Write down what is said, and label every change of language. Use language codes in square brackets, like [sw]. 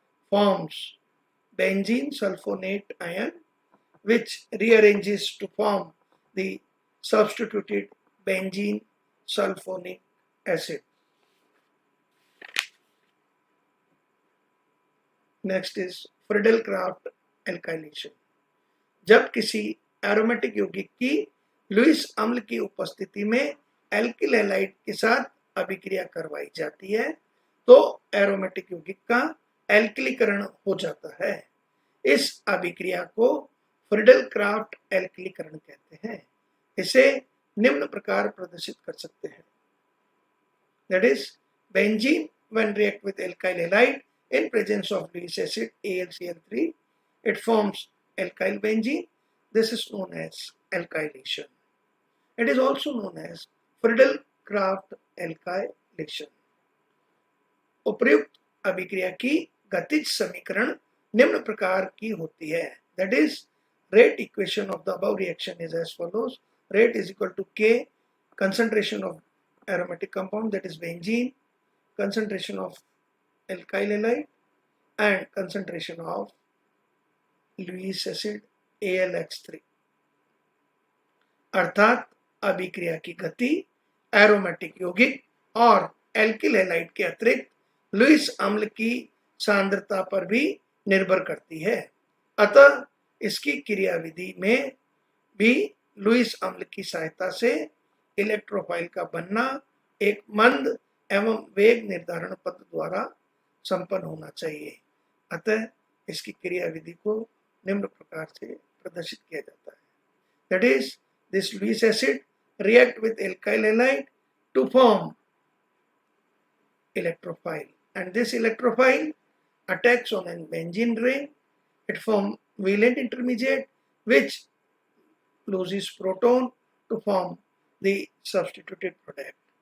[en] forms benzene sulfonate ion, which rearranges to form the substituted benzene sulfonic acid. Next is Friedel-Crafts alkylation. [hi] जब किसी aromatic यौगिक की Lewis अम्ल की उपस्थिति में एल्किल हैलाइड के साथ अभिक्रिया करवाई जाती है तो एरोमेटिक यौगिक का एल्किलीकरण हो जाता है। इस अभिक्रिया को फ्रीडल-क्राफ्ट एल्किलीकरण कहते हैं। इसे निम्न प्रकार प्रदर्शित कर सकते हैं। [en] That is, benzene when react with alkyl halide in presence of Lewis acid AlCl3, it forms alkyl benzene. This is known as alkylation. It is also known as Friedel-Crafts alkylation. [hi] उपर्युक्त अभिक्रिया की गतिज समीकरण निम्न प्रकार की होती है। [en] That is, rate equation of the above reaction is as follows. Rate is equal to K, concentration of aromatic compound, that is benzene, concentration of alkyl halide, and concentration of Lewis acid AlX3. [hi] अर्थात अभिक्रिया की गति aromatic यौगिक और alkyl halide के अतिरिक्त Lewis अम्ल की सांद्रता पर भी निर्भर करती है। अतः इसकी क्रियाविधि में भी लुईस अम्ल की सहायता से इलेक्ट्रोफाइल का बनना एक मंद एवं वेग निर्धारण पद द्वारा संपन्न होना चाहिए। अतः इसकी क्रियाविधि को निम्न प्रकार से प्रदर्शित किया जाता है। [en] That is, this Lewis acid react with alkyl halide to form electrophile, and this electrophile attacks on an benzene ring. It forms valent intermediate which loses proton to form the substituted product.